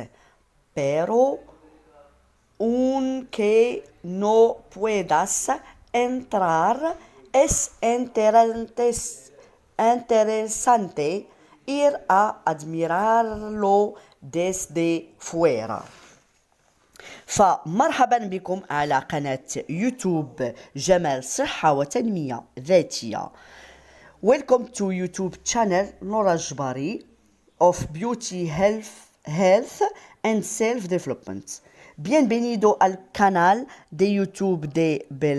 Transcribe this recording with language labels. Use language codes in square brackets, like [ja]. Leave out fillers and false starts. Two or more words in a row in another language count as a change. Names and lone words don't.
[es] Pero aunque no puedas entrar, es interesante ir a admirarlo desde fuera. [ar] فمرحبا بكم على قناة يوتيوب جمال صحة وتنمية ذاتية. [en] Welcome to YouTube channel Nora Jbari of Beauty, Health and Self-Development. [es] Bienvenido al canal de YouTube de